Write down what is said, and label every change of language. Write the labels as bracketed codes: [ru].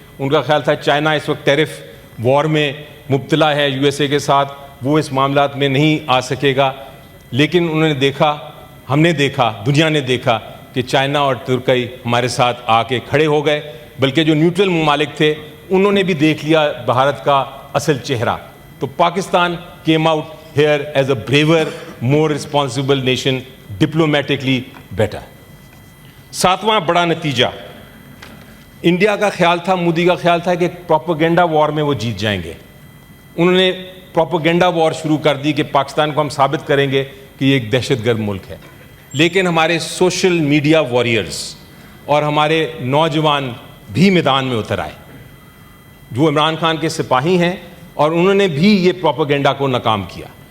[ur] ان کا خیال تھا چائنا اس وقت ٹیرف وار میں مبتلا ہے یو ایس اے کے ساتھ, وہ اس معاملات میں نہیں آ سکے گا. لیکن انہوں نے دیکھا, ہم نے دیکھا, دنیا نے دیکھا کہ چائنا اور ترکی ہمارے ساتھ آ کے کھڑے ہو گئے. بلکہ جو نیوٹرل ممالک تھے انہوں نے بھی دیکھ لیا بھارت کا اصل چہرہ. [en] تو Pakistan came out here as a braver, more responsible nation, diplomatically better. [ur] 7واں بڑا نتیجہ, انڈیا کا خیال تھا, مودی کا خیال تھا کہ پروپیگنڈا وار میں وہ جیت جائیں گے. انہوں نے پروپیگنڈا وار شروع کر دی کہ پاکستان کو ہم ثابت کریں گے کہ یہ ایک دہشت گرد ملک ہے. لیکن ہمارے سوشل میڈیا واریئرز اور ہمارے نوجوان بھی میدان میں اتر آئے جو عمران خان کے سپاہی ہیں, اور انہوں نے بھی یہ پروپیگنڈا کو ناکام کیا.